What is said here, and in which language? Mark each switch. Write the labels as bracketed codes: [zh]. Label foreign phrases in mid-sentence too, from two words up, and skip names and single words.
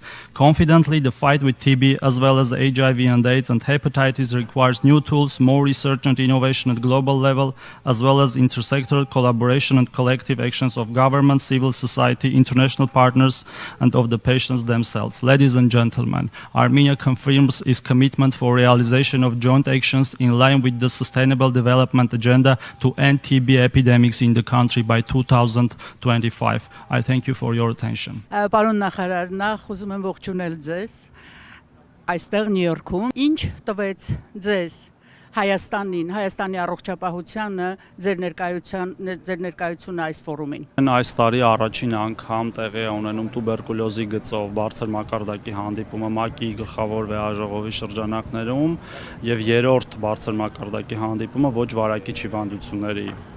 [en] Confidently, the fight with TB as well as HIV and AIDS and hepatitis requires new tools, more research and innovation at global level, as well as intersectoral collaboration and collective actions of government, civil society, international partners, and of the patients themselves. Ladies and gentlemen, Armenia confirms its commitment for realization of joint actions in line with the Sustainable Development Agenda to end TB epidemics in the country by 2025. I thank you for your attention. [hy] Պարոն նախարար, նախ ուզում եմ ողջունել ձեզ այստեղ Նյու Յորքում։ Ինչ տվեց ձեզ Հայաստանի առողջապահությանը ձեր ներկայությունը այս ֆորումին։ Այս տարի առաջին անգամ տեղի է ունենում տուբերկուլոզի գծով բարձր մակարդակի հանդիպումը ՄԱԿ-ի գլխավոր վեհաժողովի շրջանակներում եւ երրորդ բարձր մակարդակի հանդիպումը ոչ վարակիչ հիվանդությունների